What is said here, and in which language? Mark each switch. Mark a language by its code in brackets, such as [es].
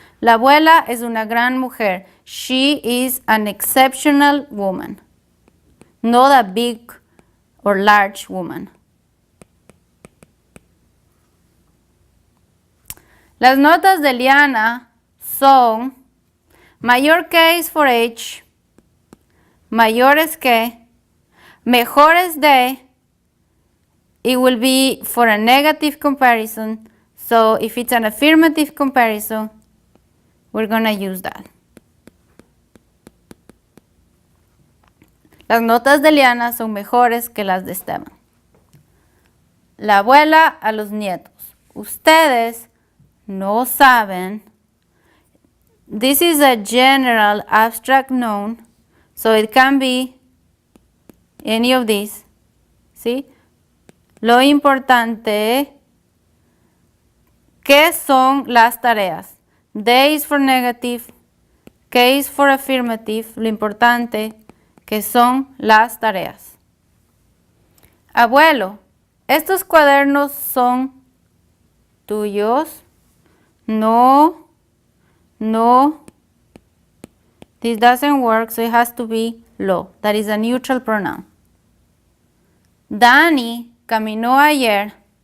[es] La abuela es una gran mujer. [en] She is an exceptional woman, not a big or large woman. [es] Las notas de Eliana son mayor que [en] is for age, [es] mayores que, mejores de. [en] It will be for a negative comparison. So if it's an affirmative comparison, we're going to use that. [es] Las notas de Eliana son mejores que las de Esteban. La abuela a los nietos. Ustedes no saben. [en] This is a general abstract noun, so it can be any of these. [es] ¿Sí? Lo importante, ¿qué son las tareas? [en] De is for negative, que is for affirmative. [es] Lo importante, ¿qué son las tareas? Abuelo, ¿estos cuadernos son tuyos? No, no. [en] This doesn't work, so it has to be lo. That is a neutral pronoun. [es] Dani caminó ayer.